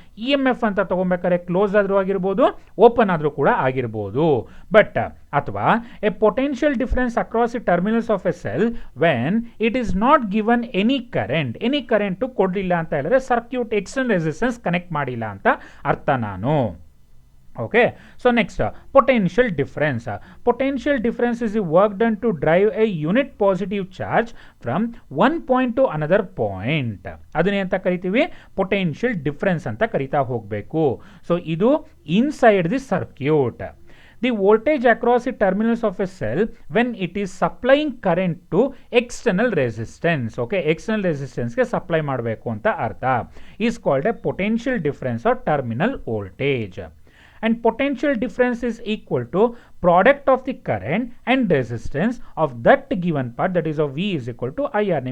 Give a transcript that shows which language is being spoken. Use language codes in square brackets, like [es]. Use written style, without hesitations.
[kn] E M F ಅಂತ ತಗೊಬೇಕಾದ್ರೆ close ಆದರೂ ಆಗಿರ್ಬೋದು, ಓಪನ್ ಆದರೂ ಕೂಡ ಆಗಿರ್ಬೋದು. ಬಟ್ ಅಥವಾ [en] a potential difference across the terminals of a cell when it is not given any [kn] current ಕೊಡಲಿಲ್ಲ ಅಂತ ಹೇಳಿದ್ರೆ ಸರ್ಕ್ಯೂಟ್ ಎಕ್ಸ್ಟರ್ನಲ್ ರೆಸಿಸ್ಟೆನ್ಸ್ ಕನೆಕ್ಟ್ ಮಾಡಿಲ್ಲ ಅಂತ ಅರ್ಥ ನಾನು. [en] Okay, so next potential difference. Potential difference is the work done to drive a unit positive charge from one point to another point. [kn] ಅದನ್ನೇ ಅಂತ ಕರಿತೀವಿ potential difference ಅಂತ ಕರಿತಾ ಹೋಗಬೇಕು. [en] So ಇದು inside the circuit. The voltage across the terminals of a cell when it is supplying current to external resistance. [kn] Okay, external resistance ಗೆ supply ಮಾಡಬೇಕು ಅಂತ ಅರ್ಥ. [en] is called a potential difference or terminal voltage. And potential difference is equal to product of the current and resistance of that given part, that is of V is equal to IR.